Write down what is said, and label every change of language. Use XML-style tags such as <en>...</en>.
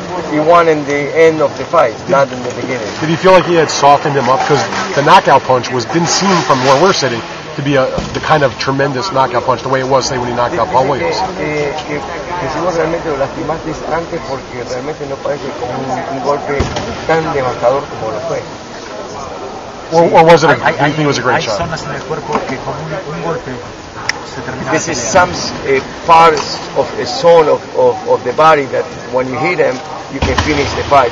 <en>He won in the end of the fight, not in the beginning. Did he feel like he had softened him up? Because the knockout punch didn't seem from where we're sitting to be the kind of tremendous knockout punch the way it was, say, when he knocked out Paul Williams.</en> <es>Que si vos realmente lo lastimaste antes porque realmente no parece como un golpe tan devastador como lo fue.</es> <en>Or was it? Do you think it was a great shot?</en> <es>Hay zonas en el cuerpo que con un golpe se termina.</es> <en>This is some parts of a zone of the body that when you hit them, you can finish the fight.</en>